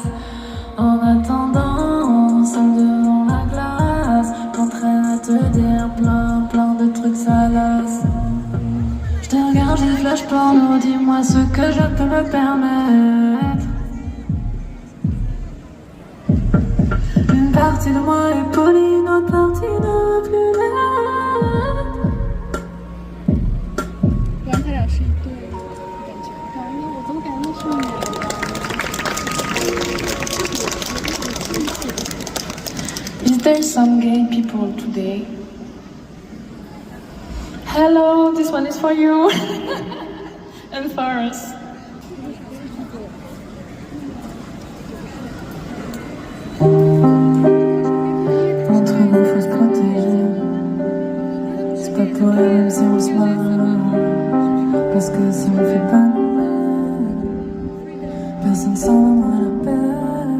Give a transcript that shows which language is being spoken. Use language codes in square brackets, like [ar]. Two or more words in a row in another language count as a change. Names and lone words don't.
[fr] En attendant, seul devant la glace, je m'entraîne à te dire plein de trucs salaces. Je te regarde, j'ai des flashs porno, dis-moi ce que je peux me permettre. Une partie de moi est polie, une autre partie ne plus l'être. [zh] 不然他俩是一对感觉，反正我怎么感觉那是女的？ [en] Is there some gay people today? Hello, this one is for you and for us. [fr] Entre nous, faut se protéger. C'est pas pour rien, même si on se marre. Parce que si on fait pas nous-mêmes, personne s'en donnera la peine.